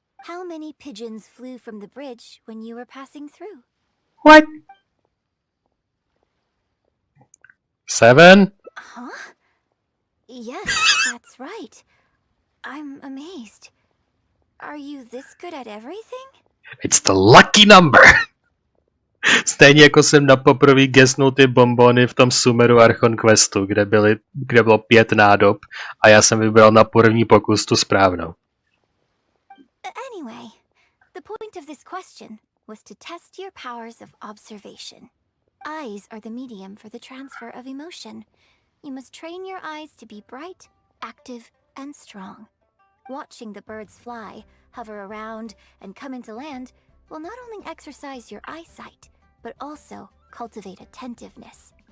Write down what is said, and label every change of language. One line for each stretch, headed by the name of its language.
English: How many pigeons flew from the bridge when you were passing through? What? 7? Huh? Yes, that's right. I'm amazed. Are you this good at everything? It's the lucky number!
Czech: Stejně jako jsem na poprvé guessnul ty bonbony v tom Sumeru Archon Questu, kde bylo 5 nádob a já jsem vybral na první pokus tu správnou.
English: Anyway, the point of this question was to test your powers of observation. Eyes are the medium for the transfer of emotion. You must train your eyes to be bright, active, and strong. Watching the birds fly, hover around, and come into land will not only exercise your eyesight, but also cultivate attentiveness.